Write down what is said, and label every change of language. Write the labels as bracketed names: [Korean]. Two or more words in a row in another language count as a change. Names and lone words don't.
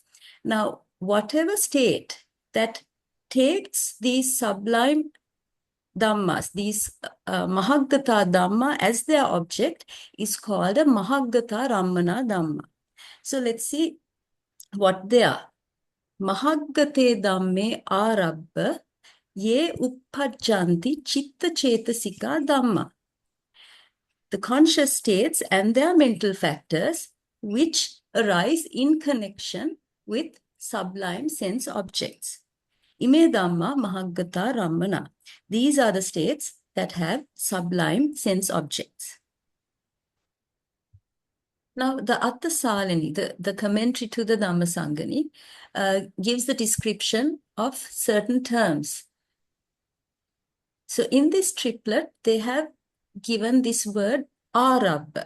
[English] Now, whatever state that takes these sublime dhammas, these Mahaggatārammaṇa as their object, is called a [Pali] Mahaggatārammaṇa Dhamma. [English] So let's see what they are. [Pali] Mahaggate dhamme ārabba ye uppajjanti chitta cetasika dhamma. [English] The conscious states and their mental factors which arise in connection with sublime sense objects. [Pali] Ime dhamma Mahaggatārammaṇa. [English] These are the states that have sublime sense objects. Now, the Atthasālinī, the commentary to the Dhammasaṅgaṇī, gives the description of certain terms. So, in this triplet, they have given this word ārabba.